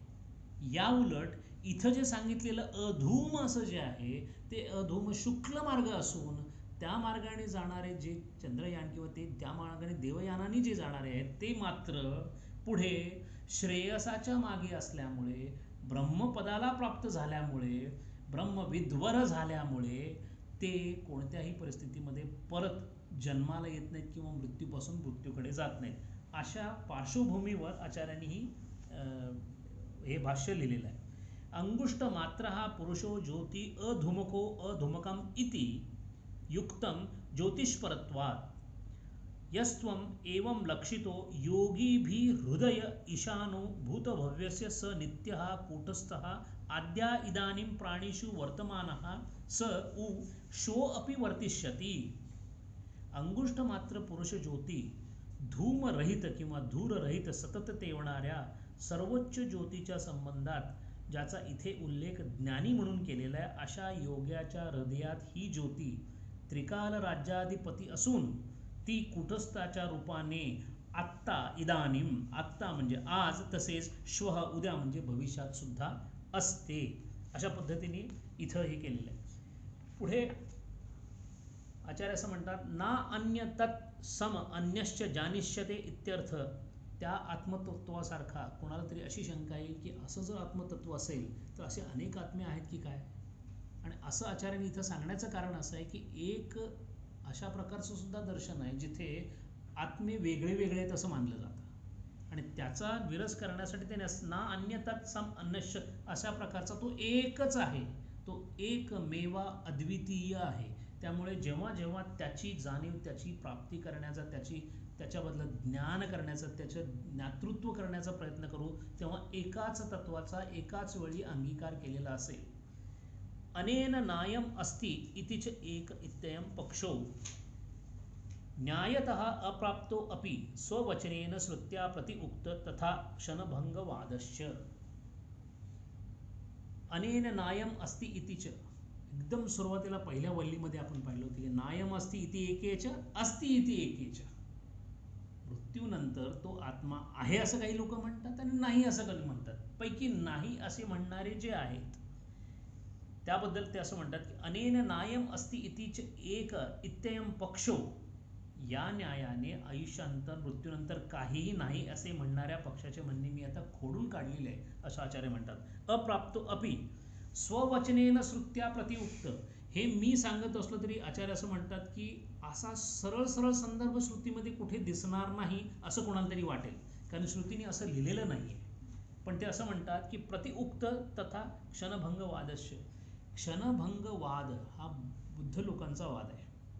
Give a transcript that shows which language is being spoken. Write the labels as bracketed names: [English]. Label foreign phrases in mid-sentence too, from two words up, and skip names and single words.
[Marathi] या उलट इथं जे सांगितलेलं अधूम असं जे आहे ते अधूम शुक्ल मार्ग असून त्या मार्गाने जाणारे जे चंद्रयान किंवा ते त्या मार्गाने देवयानाने जे जाणारे आहेत ते मात्र पुढे श्रेयसाच्या मागे असल्यामुळे, ब्रह्मपदाला प्राप्त झाल्यामुळे, ब्रह्मविद्वर झाल्यामुळे ते कोणत्याही परिस्थितीमध्ये परत जन्माला येत नाहीत किंवा मृत्यूपासून मृत्यूकडे जात नाहीत. अशा पार्श्वभूमीवर आचार्यांनी हे भाष्य लिहिलेलं आहे. [Sanskrit] अंगुष्ट मात्र हा पुरुषो ज्योती अधुमको अधुमकम इति युक्तम ज्योतिष्परत्वात् यस्त्वम एवं लक्षितो योगी हृदय ईशानो भूतभव्यस्य स नित्यः कूटस्थः आद्या इदानीं प्राणिषु वर्तमानः स उ शो अपि वर्तिष्यति. [Marathi] अंगुष्ठ मात्र पुरुष ज्योती धूमरहित किंवा धूररहित सतत तेवणाऱ्या सर्वोच्च ज्योतीच्या संबंधात ज्याचा इथे उल्लेख ज्ञानी म्हणून केलेला आहे, अशा योग्याच्या हृदयात ही ज्योती त्रिकाल राज्याधिपती असून ती कुटस्थाच्या रूपाने आत्ता इदानीम, आत्ता म्हणजे आज, तसेच श्वः उद्या म्हणजे भविष्यात सुद्धा असते. अशा पद्धतीने इथं हे केलेलं आहे. पुढे आचार्य असं म्हणतात, [Sanskrit] ना अन्य तत् सम अन्यश्च जानिष्यते इत्यर्थ. [Marathi] त्या आत्मतत्वासारखा कोणाला तरी अशी शंका येईल की असं जर आत्मतत्व असेल तर असे अनेक आत्मे आहेत की काय. आणि असं आचार्यांनी इथं सांगण्याचं कारण असं आहे की एक अशा प्रकारचं सुद्धा दर्शन आहे जिथे आत्मे वेगळे वेगळे आहेत असं मानलं जातं. आणि त्याचा विरस करण्यासाठी ते [Sanskrit] ना अन्यतात सम अन्यश्य [Marathi] अशा प्रकारचा तो एकच आहे, तो एकमेवा अद्वितीय आहे. त्यामुळे जेव्हा जेव्हा त्याची जाणीव, त्याची प्राप्ती करण्याचा, त्याच्याबद्दल ज्ञान करण्याचा, त्याचं ज्ञातृत्व करण्याचा प्रयत्न करू, तेव्हा एकाच तत्वाचा एकाच वेळी अंगीकार केलेला असेल. [Sanskrit] अनेन नायम अस्ति इति च एक इत्ययं पक्षो न्यायतः अप्राप्तो अपि स्ववचनेन श्रुत्या प्रति उक्त तथा क्षणभंगवादश्च. अनेन नायम अस्ति इति च, [Marathi] एकदम सुरुवातीला पहिल्या वल्लीमध्ये आपण पाहिलं होतं की [Sanskrit] नायम अस्ति इति एकेच अस्ति इति एकेच. [Marathi] मृत्यूनंतर तो आत्मा आहे असं काही लोक म्हणतात आणि नाही असं काही म्हणतात. पैकी नाही असे म्हणणारे जे आहेत त्याबद्दल ते असं म्हणतात की [Sanskrit] अनेन नायम अस्ति इति एक इत्ययं पक्षो, [Marathi] या न्यायाने आयुष्यानंतर मृत्यूनंतर काहीही नाही असे म्हणणाऱ्या पक्षाचे म्हणणे मी आता खोडून काढलेले आहे असं आचार्य म्हणतात. [Sanskrit] अप्राप्तो अपि स्ववचनेन श्रुत्या प्रतिउक्त, [Marathi] हे मी सांगत असलो तरी आचार्य असं म्हणतात की असा सरळ सरळ संदर्भ श्रुतीमध्ये कुठे दिसणार नाही असं कोणाला तरी वाटेल, कारण श्रुतीने असं लिहिलेलं नाहीये. पण ते असं म्हणतात की [Sanskrit] प्रतिउक्त तथा क्षणभंगवादस्य. [Marathi] क्षणभंगवाद हा बुद्ध लोकांचा वाद आहे.